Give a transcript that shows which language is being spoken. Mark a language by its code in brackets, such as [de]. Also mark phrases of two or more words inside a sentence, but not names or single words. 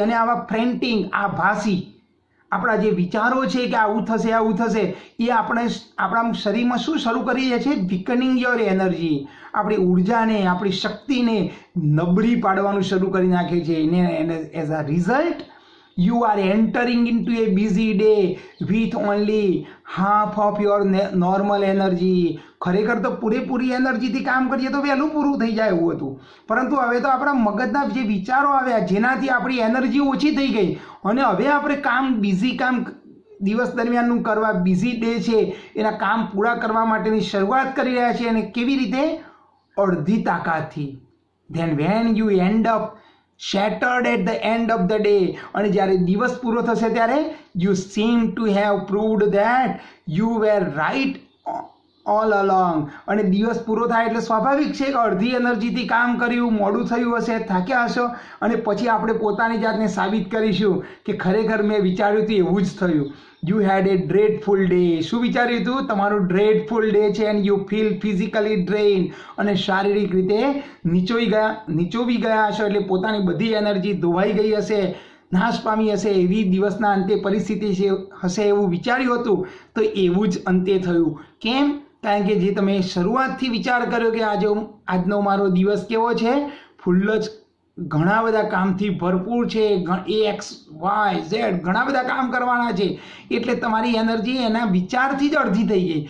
[gu] અને આવા ફ્રેન્ટિક, આભાસી આપણા જે વિચારો છે કે આવું થશે એ આપણે આપણા શરીરમાં શું શરૂ કરી દે છે? [en] weakening your energy. [gu] આપણી ઉર્જાને, આપણી શક્તિને નબળી પાડવાનું શરૂ કરી નાખે છે. [en] એને as a result You are entering into a busy day with only half of your normal energy. [gu] ખરેખર તો પૂરેપૂરી એનર્જીથી કામ કરીએ તો વહેલું પૂરું થઈ જાય એવું હતું, પરંતુ હવે તો આપણા મગજના જે વિચારો આવ્યા જેનાથી આપણી એનર્જી ઓછી થઈ ગઈ અને હવે આપણે કામ બીઝી કામ દિવસ દરમિયાનનું કરવા, બિઝી ડે છે એના કામ પૂરા કરવા માટેની શરૂઆત કરી રહ્યા છીએ. અને કેવી રીતે? અડધી તાકાતથી. [en] then when you end up shattered at the end of the day, [gu] અને જ્યારે દિવસ પૂરો થશે ત્યારે [en] you seem to have proved that you were right all along. [gu] અને દિવસ પૂરો થાય એટલે સ્વાભાવિક છે કે અડધી એનર્જીથી કામ કર્યું, મોડું થયું હશે, થાક્યા હશો, અને પછી આપણે પોતાની જાતને સાબિત કરીશું કે ખરેખર મેં વિચાર્યું હતું એવું જ થયું. [en] You had a dreadful day. [gu] શું વિચાર્યું હતું? તમારું [en] dreadful day [gu] છે. [en] and you feel physically drained, [gu] અને શારીરિક રીતે નીચોવી ગયા હશો, એટલે પોતાની બધી એનર્જી ધોવાઈ ગઈ હશે, નાશ પામી હશે. એવી દિવસના અંતે પરિસ્થિતિ હશે એવું વિચાર્યું હતું, તો એવું જ અંતે થયું. કેમ? કારણ કે જે તમે શરૂઆતથી વિચાર કર્યો કે આજનો મારો દિવસ કેવો છે, ફૂલ જ ઘણા બધા કામથી ભરપૂર છે, એક્સ વાય ઝેડ ઘણા બધા કામ કરવાના છે, એટલે તમારી એનર્જી એના વિચારથી જ અડધી થઈ ગઈ.